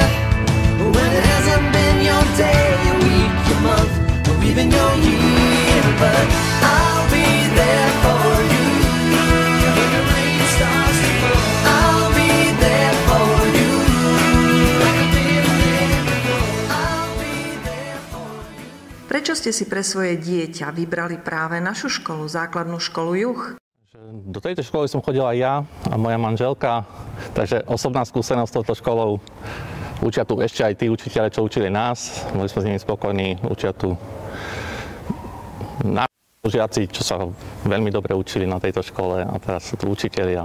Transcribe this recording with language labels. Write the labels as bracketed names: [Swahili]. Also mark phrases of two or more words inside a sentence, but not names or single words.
[English] When it hasn't been your day, your week, your month, or even your year. But I'll be there for you. When the rain starts to fall, I'll be there for you. Like I've been there before, I'll be there for you. [Slovak] Prečo ste si pre svoje dieťa vybrali práve našu školu, základnú školu Juh? Do tejto školy som chodil aj ja a moja manželka, takže osobná skúsenosť s touto školou. Učia tu ešte aj tí učiteľe, čo učili nás. Boli sme s nimi spokojní. Učia tu žiaci, čo sa veľmi dobre učili na tejto škole a teraz sú tu učitelia.